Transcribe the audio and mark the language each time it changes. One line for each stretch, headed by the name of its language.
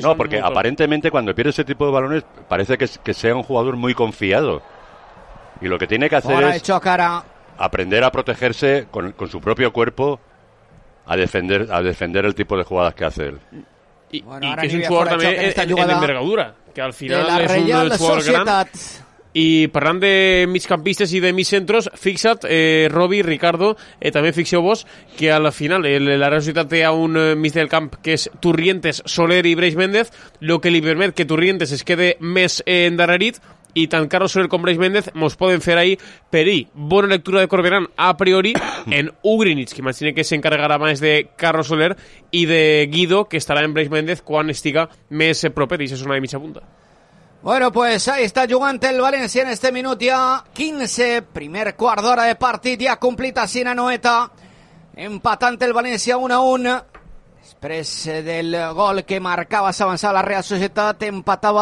Spanish: no, porque aparentemente cuando pierde ese tipo de balones parece que sea un jugador muy confiado. Y lo que tiene que hacer es cara. Aprender a protegerse con su propio cuerpo, a defender el tipo de jugadas que hace él. Y, bueno, y que es un jugador también en envergadura, que al final es un jugador grande.
Catalan: Y parlant de migcampistes i de migcentros, fixa't, Robi, Ricardo, també fixeu vos, que al final la Real Societat té un mig del camp que és Turrientes, Soler i Breix Méndez, lo que li permet que Turrientes es quede més endarrerit, i tant Carlos Soler com Breix Méndez mos poden fer ahí per ahir. Bona lectura de Corberán a priori en Ugrinic, que imagina que s'encarregarà més de Carlos Soler i de Guido, que estarà en Breix Méndez quan estiga més proper, i això és una de mitja punta.
Spanish: Bueno, pues ahí está jugando el Valencia en este minuto ya, 15, primer cuarto de hora de partido ya completa sin Anoeta, empatante el Valencia 1-1, después del gol que marcaba, se avanzaba la Real Sociedad, empataba.